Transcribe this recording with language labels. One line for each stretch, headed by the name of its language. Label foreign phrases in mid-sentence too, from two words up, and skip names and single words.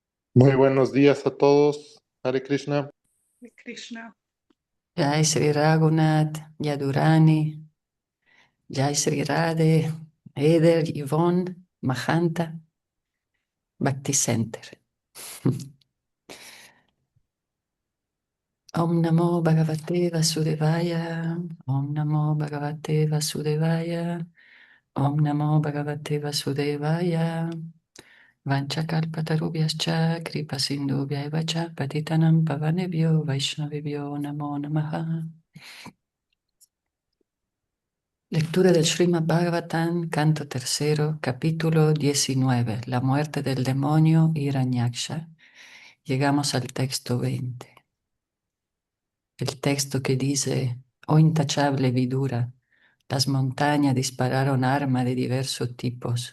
Spanish: Muy buenos días a todos.
Sanskrit: हरे कृष्ण.
Spanish: De Krishna. Jai Sri Raghunath, Yadurani, Jai Sri Radhe, Eder, Yvonne, Mahanta, Bhakti Center.
Sanskrit: ॐ नमो भगवते वासुदेवाय ॐ नमो भगवते वासुदेवाय ॐ नमो भगवते वासुदेवाय. वाञ्छाकल्पतरुभ्यश्च कृपासिन्धुभ्य च पतितानां पावनेभ्यो वैष्णवेभ्यो नमो नमः.
Spanish: Lectura del Srimad Bhagavatam, canto tercero, capítulo 19, la muerte del demonio Hiranyaksha. Llegamos al texto 20. El texto que dice: Oh intachable Vidura, las montañas dispararon armas de diversos tipos.